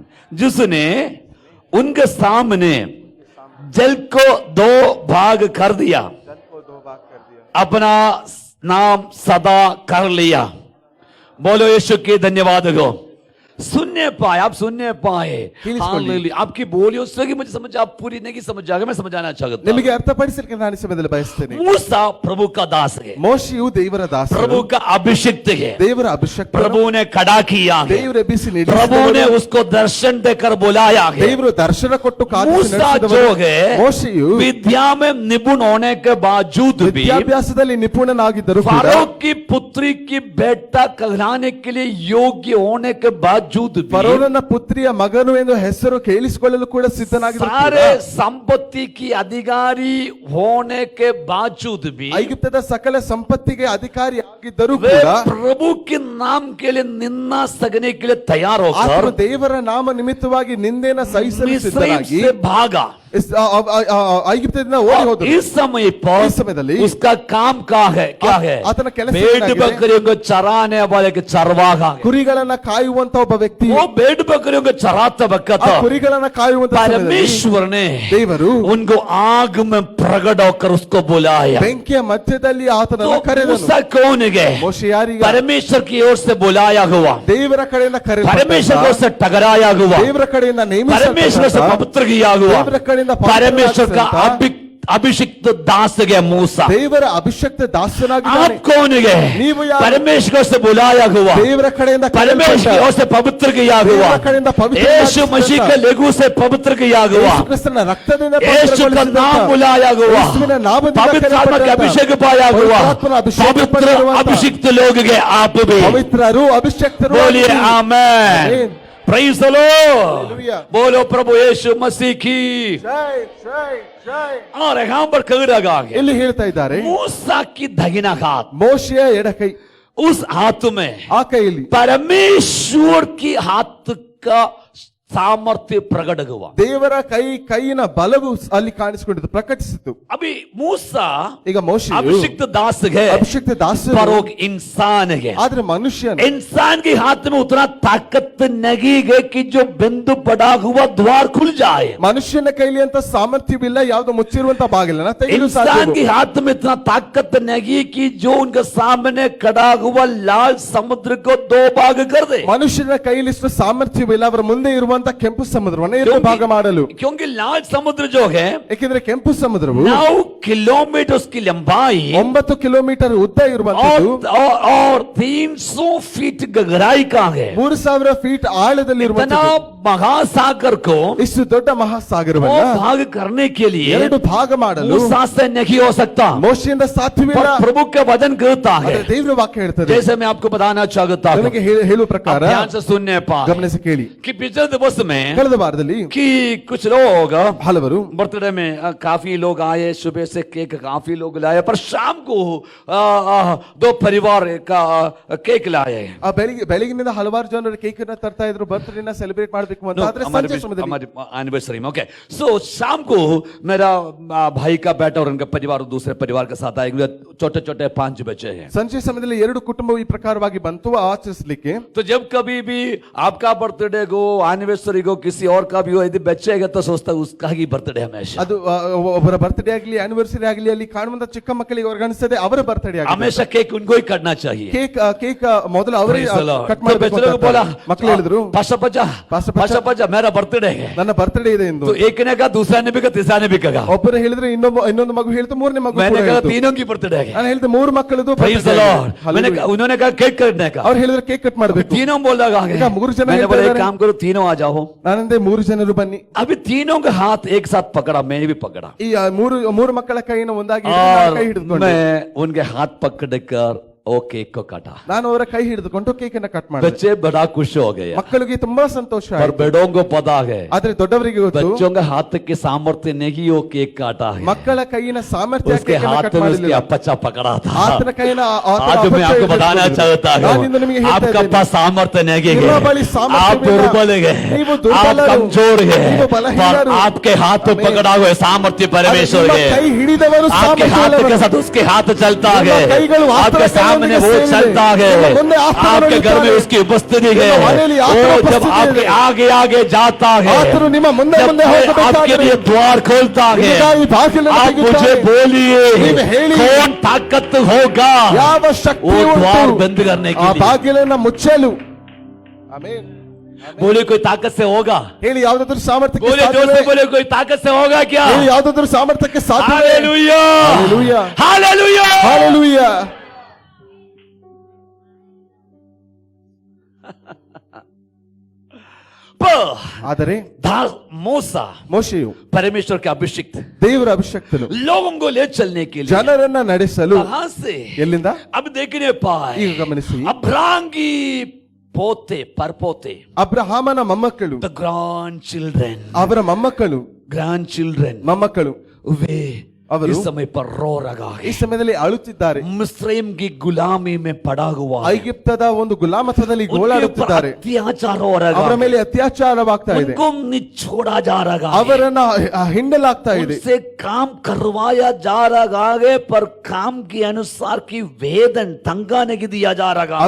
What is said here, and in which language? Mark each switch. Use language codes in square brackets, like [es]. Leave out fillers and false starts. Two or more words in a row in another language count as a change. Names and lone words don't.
[hi] जिसने उनके सामने जल को दो भाग कर दिया, अपना नाम सदा कर लिया. बोलो यीशु के धन्यवाद हो. सुनने पाए, आप सुनने पाए. हालेलुया. आपकी बोलियों से कि मुझे समझ, आप पूरी नहीं समझ जाएगा, मैं समझाना चाहता हूं. [kn] ನಿಮಗೆ ಅರ್ಥಪಡಿಸಲಿಕ್ಕೆ ನಾನು ಈ ಸಮಯದಲ್ಲಿ ಬಯಸ್ತೇನೆ. [hi] मूसा प्रभु का दास है, [kn] ಮೋಶೆಯು ದೇವರ ದಾಸ, [hi] प्रभु का अभिषिक्त है, [kn] ದೇವರ ಅಭಿಷೇಕ, [hi] प्रभु ने खड़ा किया है, [kn] ದೇವರ ಬಿಸಿ [hi] प्रभु ने उसको दर्शन देकर बुलाया है. [kn] ದೇವರು ದರ್ಶನ ಕೊಟ್ಟು ಕಾದಿಸಿ [hi] मूसा जो [kn] ನಡೆಸಿದವರು. [hi] है [kn] ಮೋಶೆಯು [hi] विद्या में निपुण होने के बावजूद भी [kn] ವಿದ್ಯಾಭ್ಯಾಸದಲ್ಲಿ ನಿಪುಣನಾಗಿದ್ದರೂ ಕೂಡ, [hi] फारो की पुत्री की बेटा कहलाने के लिए योग्य होने के बावजूद भी, [kn] ಫರೋನನ ಪುತ್ರಿಯ ಮಗನು ಎಂದು ಹೆಸರು ಕೇಳಿಸಿಕೊಳ್ಳಲು ಕೂಡ ಸಿದ್ಧನಾಗಿದ್ದರು. [hi] सारे संपत्ति की अधिकारी होने के बावजूद भी [kn] ಐಗುಪ್ತದ ಸಕಲ ಸಂಪತ್ತಿಗೆ ಅಧಿಕಾರಿ ಆಗಿದ್ದರೂ [hi] वे [kn] ಕೂಡ [hi] प्रभु के नाम के लिए निंदा सहने के लिए तैयार [kn] ಆತನು [hi] होकर [kn] ದೇವರ ನಾಮ ನಿಮಿತ್ತವಾಗಿ ನಿಂದೆನ ಸಹಿಸಲು [hi] मिस्र [kn] ಸಿದ್ಧನಾಗಿ [hi] से भागा. [kn] ಐಗುಪ್ತದಿಂದ ಓಡಿ ಹೋದರು. [hi] इस समय पर [kn] इस समयದಲ್ಲಿ [hi] उसका काम क्या है? [kn] ಆತನ ಕೆಲಸ [hi] भेड़ [kn] ಏನಾಗಿದೆ? [hi] बकरियों को चराने वाले के चरवाहा है. [kn] ಕುರಿಗಳನ್ನ ಕಾಯುವಂತ ಒಬ್ಬ ವ್ಯಕ್ತಿ, [hi] वो भेड़ बकरियों को चराता वक्त [kn] ಆ ಕುರಿಗಳನ್ನ ಕಾಯುವಂತ ಸಮಯದಲ್ಲಿ [hi] परमेश्वर ने [kn] ದೇವರು [hi] उनको आग में प्रकट होकर उसको बुलाया. [kn] ಬೆಂಕಿಯ ಮಧ್ಯದಲ್ಲಿ ಆತನನ್ನು [hi] तो [kn] ಕರೆದನು. [hi] मूसा कौन है? [kn] ಮೋಶೆ ಯಾರಿಗೆ? [hi] परमेश्वर की ओर से बुलाया हुआ, [kn] ದೇವರ ಕಡೆಯಿಂದ [hi] परमेश्वर को [kn] ಕರೆದ, [hi] से टकराया हुआ, [kn] ದೇವರ ಕಡೆಯಿಂದ [hi] परमेश्वर से [kn] ನೇಮಿಸಲ್ಪಟ್ಟ, [hi] पवित्र किया हुआ, [kn] ದೇವರ ಕಡೆಯಿಂದ [hi] परमेश्वर का [kn] ಪವಿತ್ರರಾಗಿದ್ದಂತ, [hi] अभिषिक्त दास है मूसा. [kn] ದೇವರ ಅಭಿಷಕ್ತ [hi] आप [kn] ದಾಸನಾಗಿದ್ದಾನೆ. [hi] कौन है? [kn] ನೀವು ಯಾರು? [hi] परमेश्वर से बुलाया हुआ, [kn] ದೇವರ ಕಡೆಯಿಂದ [hi] परमेश्वर की ओर से पवित्र किया हुआ, [kn] ದೇವರ ಕಡೆಯಿಂದ ಪವಿತ್ರ [hi] यीशु मसीह के लहू से पवित्र किया हुआ, [kn] ಯೇಸು ಕ್ರಿಸ್ತನ ರಕ್ತದಿಂದ [hi] यीशु का नाम बुलाया हुआ, [kn] ಯೇಸುವಿನ ನಾಮದಿಂದ [hi] पवित्र आत्मा का [kn] ಕರೆಯಲ್ಪಟ್ಟಂತ, [hi] अभिषेक पाया हुआ, [kn] ಪವಿತ್ರಾತ್ಮನ ಅಭಿಷೇಕ [hi] पवित्र [kn] ಪಡೆದಿರುವಂತ, [hi] अभिषिक्त लोग के आप भी [kn] ಪವಿತ್ರರು ಅಭಿಷಕ್ತರು [hi] बोलिए [kn] ಆಗಿರಿ. [hi] आमेन. आमीन. [en] Praise the Lord. [hi] हालेलुया. बोलो प्रभु यीशु मसीह की. [kn] ಜೈ ಜೈ ಜೈ. [hi] और यहाँ पर कह रहा है [kn] ಇಲ್ಲಿ ಹೇಳ್ತಾ ಇದ್ದಾರೆ, [hi] मूसा की दहिना हाथ, [kn] ಮೋಶೆಯ ಎಡಕೈ, [hi] उस हाथ में [kn] ಆ ಕೈಯಲ್ಲಿ [hi] परमेश्वर की हाथ का सामर्थ्य प्रकट हुआ। [kn] ದೇವರ ಕೈಯಿನ ಬಲವು ಅಲ್ಲಿ ಕಾಣಿಸಿಕೊಂಡಿತು, ಪ್ರಕಟಿಸಿತು. [hi] अभी मूसा [kn] ಈಗ ಮೋಶೆಯು [hi] अभिषिक्त दास है, [kn] ಅಭಿಷಿಕ್ತ ದಾಸರು, [hi] पर वो इंसान है। [kn] ಆದ್ರೆ ಮನುಷ್ಯನು, [hi] इंसान के हाथ में उतना ताकत नहीं है कि जो बिंदु पड़ा हुआ द्वार खुल जाए। [kn] ಮನುಷ್ಯನ ಕೈಲಿ ಅಂತ ಸಾಮರ್ಥ್ಯವಿಲ್ಲ ಯಾವುದು ಮುಚ್ಚಿರುವಂತ ಬಾಗಿಲನ್ನ ತೆಗೆಯಲು [hi] इंसान [kn] ಸಾಧ್ಯ. [hi] के हाथ में इतना ताकत नहीं कि जो उनके सामने खड़ा हुआ लाल समुद्र को दो भाग कर दे। [kn] ಮನುಷ್ಯನ ಕೈಲಿಷ್ಟು ಸಾಮರ್ಥ್ಯವಿಲ್ಲ ಅವರ ಮುಂದೆ ಇರುವಂತ ಕೆಂಪು ಸಮುದ್ರವನ್ನು ಎರಡು ಭಾಗ ಮಾಡಲು. [hi] क्योंकि लाल समुद्र जो है [kn] ಏಕೆಂದ್ರೆ ಕೆಂಪು ಸಮುದ್ರವು [hi] 9 किलोमीटर की लंबाई [kn] 9 ಕಿಲೋಮೀಟರ್ ಉದ್ದ ಇರುವಂತದ್ದು [hi] और 300 फीट गहराई का है। [kn] 3000 ಫೀಟ್ ಆಳದಲ್ಲಿ [hi] इतना [kn] ಇರುವಂತದ್ದು. [hi] महासागर को [kn] ಇಷ್ಟು ದೊಡ್ಡ ಮಹಾಸಾಗರವನ್ನ [hi] भाग करने के लिए [kn] ಎರಡು ಭಾಗ ಮಾಡಲು [hi] मूसा से नहीं हो सकता। [kn] ಮೋಶೆಯಿಂದ ಸಾಧ್ಯವಿಲ್ಲ. [hi] पर प्रभु का वचन कहता है, [kn] ಆದರೆ ದೇವರ ವಾಕ್ಯ ಹೇಳ್ತದೆ, [hi] जैसे मैं आपको बताना चाहता हूं, [kn] ನನಗೆ ಹೇಳುವ ಪ್ರಕಾರ [hi] ध्यान से सुनने पाए [kn] ಗಮನಿಸಿ ಕೇಳಿ. [hi] कि पिछले दिवस में [kn] ಕಳೆದ ವಾರದಲ್ಲಿ [hi] कि कुछ लोग [kn] ಹಲವರು [hi] बर्थडे में काफी लोग आए, सुबह से केक काफी लोग लाए, पर शाम को दो परिवार का केक लाए। [kn] ಬೆಳಗಿನಿಂದ ಹಲವಾರು ಜನರು ಕೇಕ್ ಅನ್ನ ತರ್ತಾ ಇದ್ರು, ಬರ್ತ್ಡೇನ ಸೆಲೆಬ್ರೇಟ್ ಮಾಡಬೇಕು ಅಂತ. ಆದ್ರೆ ಸಂಜೆ ಸಮಯದಲ್ಲಿ [hi] हमारी एनिवर्सरी में, [en] okay, so [hi] शाम को मेरा भाई का बेटा और उनका परिवार दूसरे परिवार के साथ आए, छोटे छोटे 5 बच्चे हैं। [kn] ಸಂಜೆ ಸಮಯದಲ್ಲಿ ಎರಡು ಕುಟುಂಬವು ಈ ಪ್ರಕಾರವಾಗಿ ಬಂತು ಆಚರಿಸಲಿಕ್ಕೆ. [hi] तो जब कभी भी आपका बर्थडे को एनिवर्सरी को किसी और का भी हो, यदि बच्चे है तो सोचता है उसका ही बर्थडे हमेशा। [kn] ಅದು ಒಬ್ಬರ ಬರ್ತ್ಡೇ ಆಗಲಿ ಆನಿವರ್ಸರಿ ಆಗಲಿ ಅಲ್ಲಿ ಕಾಣುವಂತ ಚಿಕ್ಕ ಮಕ್ಕಳಿಗೆ ಅವ್ರಿಗೆ ಅವರ ಬರ್ತ್ಡೇ ಆಗಿದೆ. [hi] हमेशा केक उनको ही काटना चाहिए। [kn] ಕೇಕ್ ಮೊದಲು ಅವರೇ ಕಟ್ [hi] तो बच्चे लोग बोला, [kn] ಮಾಡಬೇಕು. ಮಕ್ಕಳು ಹೇಳಿದ್ರು, [hi] पाशा पचा मेरा बर्थडे है। [kn] ನನ್ನ ಬರ್ತ್ಡೇ ಇದೆ ಎಂದು. [hi] तो एक ने कहा, दूसरा ने भी कहा, तीसरा ने भी कहा। [kn] ಒಬ್ಬರು ಹೇಳಿದ್ರೆ ಇನ್ನೊಂದು ಮಗು ಹೇಳಿತು, ಮೂರನೇ ಮಗು [hi] मैंने [kn] ಕೂಡ [hi] कहा [kn] ಹೇಳಿತು. [hi] तीनों की बर्थडे है। [kn] ನಾನು ಹೇಳಿದೆ 3 ಮಕ್ಕಳದು [en] Praise the Lord। [hi] मैंने कहा, उन्होंने कहा केक काटने का, [kn] ಅವ್ರು ಹೇಳಿದ್ರೆ ಕೇಕ್ ಕಟ್ ಮಾಡಬೇಕು. [hi] तीनों बोला आगे। [kn] ಈಗ 3 ಜನ [hi] मैंने बोला एक [kn] ಹೇಳ್ತಾರೆ, [hi] काम करो, तीनों आ जाओ। [kn] ನಾನಂದೆ 3 ಜನರು ಬನ್ನಿ. [hi] अभी तीनों का हाथ एक साथ पकड़ा, मैं भी पकड़ा, [kn] ಈ ಮೂರು ಮಕ್ಕಳ ಕೈಯನ್ನು ಒಂದಾಗಿ ಹಿಡಿದು ನಾನು ಕೈ [hi] और [kn] ಹಿಡಿದುಕೊಂಡೆ. [hi] मैं उनके हाथ पकड़कर वो केक को काटा। [kn] ನಾನು ಅವರ ಕೈ ಹಿಡಿದುಕೊಂಡು ಕೇಕ್ ಅನ್ನ ಕಟ್ ಮಾಡಿದೆ. [hi] बच्चे बड़ा खुश हो गए, [kn] ಮಕ್ಕಳಿಗೆ ತುಂಬಾ ಸಂತೋಷ [hi] पर [kn] ಆಯಿತು. [hi] बड़ों को पता है [kn] ಆದ್ರೆ ದೊಡ್ಡವರಿಗೆ ಗೊತ್ತು, [hi] बच्चों के हाथ के सामर्थ्य नहीं वो केक काटा है, [kn] ಮಕ್ಕಳ ಕೈಯಿನ ಸಾಮರ್ಥ್ಯ [hi] उसके हाथ में उसके अपचा पकड़ा था। [kn] ಆತನ ಕೈನ [hi] आज मैं आपको बताना चाहता हूँ, आपका पास सामर्थ्य नहीं है, आप दुर्बल है, आप कमजोर है, पर आपके हाथ को पकड़ा हुआ सामर्थ्य परमेश्वर [kn] ಕೈ [hi] है। [kn] ಹಿಡಿದವರು [hi] आपके हाथ के साथ उसके हाथ चलता है, आपके सामने वो चलता है, आपके घर में उसकी उपस्थिति है, वो जब आपके आगे आगे जाता है, जब आपके लिए द्वार खोलता है, आप मुझे बोलिए कौन ताकत होगा [kn] ಯಾವ ಶಕ್ತಿ [hi] वो द्वार [kn] ಉಂಟು [hi] बंद करने [kn] ಆ [hi] के लिए। [kn] ಬಾಗಿಲನ್ನ ಮುಚ್ಚಲು. ಆಮೆನ್. [hi] बोले कोई ताकत से होगा, [kn] ಹೇಳಿ ಯಾವುದಾದ್ರೂ ಸಾಮರ್ಥ್ಯಕ್ಕೆ [hi] बोले जोर [kn] ಸಾಧ್ಯವೇ? [hi] से बोले कोई ताकत से होगा क्या? [kn] ಹೇಳಿ ಯಾವುದಾದ್ರೂ ಸಾಮರ್ಥ್ಯಕ್ಕೆ ಸಾಧ್ಯವೇ? [hi] हालेलुया, हालेलुया, हालेलुया। [kn] ಹಾಲೆಲೂಯಾ. ಆದರೆ [hi] मूसा [kn] ಮೋಶೆಯು [hi] परमेश्वर के अभिषिक्त [kn] ದೇವರ ಅಭಿಷಕ್ತನು [hi] लोगों को ले चलने के लिए [kn] ಜನರನ್ನ ನಡೆಸಲು [hi] कहां से? [kn] ಎಲ್ಲಿಂದ? [hi] अब देखने पाए [kn] ಈಗ ಗಮನಿಸಿ, [hi] अब्राहम की पोते परपोते, [kn] ಅಬ್ರಹಾಮನ ಮೊಮ್ಮಕ್ಕಳು, [en] the grandchildren, [kn] ಅವರ ಮೊಮ್ಮಕ್ಕಳು, [en] grandchildren, [kn] ಮೊಮ್ಮಕ್ಕಳು [hi] वे [kn] ಅವರು [hi] इस समय पर रो रहा [kn] ಈ [hi] है। [kn] ಸಮಯದಲ್ಲಿ ಅಳುತ್ತಿದ್ದಾರೆ. [hi] मिस्रैम की गुलामी में पड़ा हुआ है, [kn] ಐಗಿಪ್ತದ ಒಂದು ಗುಲಾಮತ್ವದಲ್ಲಿ [hi] उनके ऊपर [kn] ಗೋಳಾಡುತ್ತಿದ್ದಾರೆ. [hi] अत्याचार हो रहा [kn] ಅವರ [hi] है, [kn] ಮೇಲೆ ಅತ್ಯಾಚಾರವಾಗ್ತಾ ಇದೆ, [hi] उनको निछोड़ा जा रहा है, [kn] ಅವರನ್ನ ಹಿಂಡಲಾಗ್ತಾ ಇದೆ. [hi] उनसे काम करवाया जा रहा है, पर काम के अनुसार की वेतन तंगा नहीं दिया जा रहा है।